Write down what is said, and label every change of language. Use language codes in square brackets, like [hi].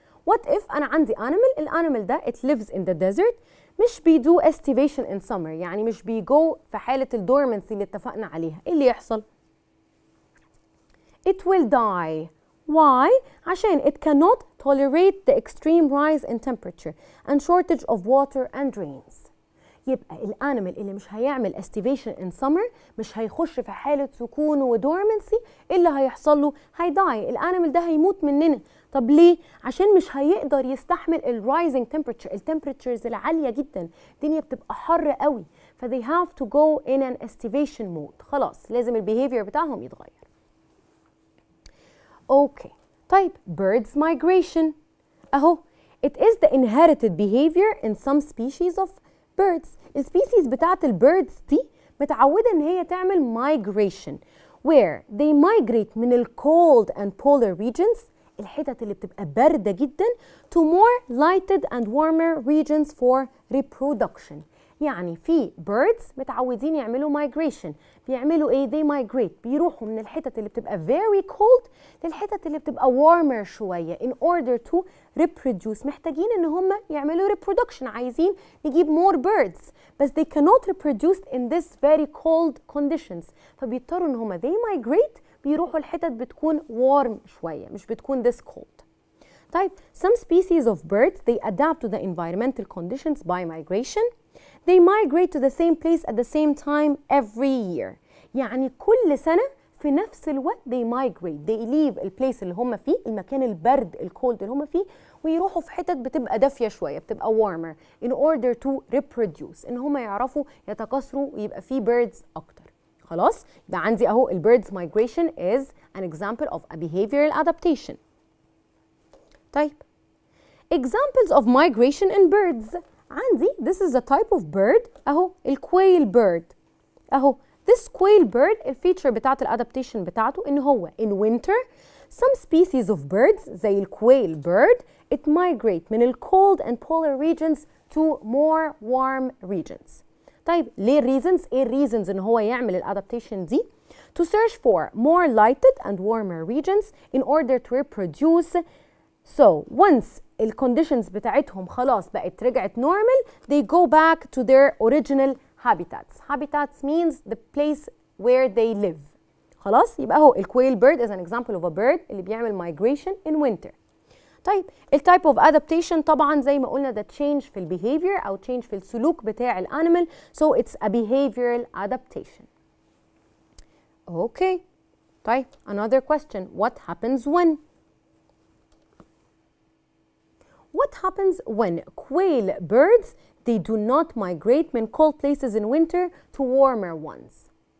[en] What if [ar] أنا عندي animal الانيمال ده [en] it lives in the desert [ar] مش بيدو [en] estivation in summer [ar] يعني مش بيجو في حالة الدورمنسي اللي اتفقنا عليها. ايه اللي يحصل؟ [en] It will die. Why? [ar] عشان [en] it cannot tolerate the extreme rise in temperature and shortage of water and rains. [ar] يبقى الانيمال اللي مش هيعمل [en] estivation in summer [ar] مش هيخش في حالة سكون ودورمنسي، اللي هيحصل له هيداي، الانيمال ده هيموت مننا. طب ليه؟ عشان مش هيقدر يستحمل الرايزنج تمبريتشر، التمبريتشرز العالية جدا، الدنيا بتبقى حر قوي، ف [en] they have to go in an estivation mode. [ar] خلاص لازم البيهيفير بتاعهم يتغير. اوكي طيب [en] birds migration اهو it is the inherited behavior in some species of birds. [ar] السبيسيز بتاعت البيردز دي متعودة ان هي تعمل [en] migration where they migrate من ال cold and polar regions [ar] الحتت اللي بتبقى باردة جدا [en] to more lighted and warmer regions for reproduction. [ar] يعني في birds متعودين يعملوا migration، بيعملوا ايه؟ [en] they migrate [ar] بيروحوا من الحتت اللي بتبقى [en] very cold [ar] للحتت اللي بتبقى warmer شوية [en] in order to reproduce. [ar] محتاجين ان هم يعملوا reproduction، عايزين نجيب more birds بس [en] they cannot reproduce in this very cold conditions، [ar] فبيضطروا ان هم [en] they migrate [ar] بيروحوا الحتت بتكون warm شوية مش بتكون [en] this cold. [ar] طيب [en] some species of birds they adapt to the environmental conditions by migration. They migrate to the same place at the same time every year. [ar] يعني كل سنة في نفس الوقت [en] they migrate. They leave [ar] البليس اللي هم فيه، المكان البرد الكولد اللي هم فيه، ويروحوا في حتت بتبقى دافية شوية بتبقى [en] warmer in order to reproduce، [ar] إن هم يعرفوا يتكاثروا ويبقى فيه birds أكتر. خلاص؟ يبقى عندي أهو [en] ال birds migration is an example of a behavioral adaptation. [ar] طيب [en] examples of migration in birds. عندي this is a type of bird اهو الquail bird اهو this quail bird [ar] الفيتشر بتاعت الادابتيشن بتاعته ان هو [en] in winter some species of birds زي الquail bird it migrate من ال cold and polar regions to more warm regions. [ar] طيب ليه [en] reasons؟ [ar] ايه reasons ان هو يعمل الادابتيشن دي؟ [en] to search for more lighted and warmer regions in order to reproduce. So once [ar] الكونديشنز بتاعتهم خلاص بقت رجعت [en] normal they go back to their original habitats. Habitats means the place where they live. [ar] خلاص يبقى هو [en] الquail bird is an example of a bird [ar] اللي بيعمل [en] migration in winter. [ar] طيب التايب اوف adaptation طبعا زي ما قلنا ده change في البيهيفير او change في السلوك بتاع الانيمال [en] so it's a behavioral adaptation. Okay. [ar] طيب [en] another question, what happens when? What happens when quail birds they do not migrate من cold places in winter to warmer ones?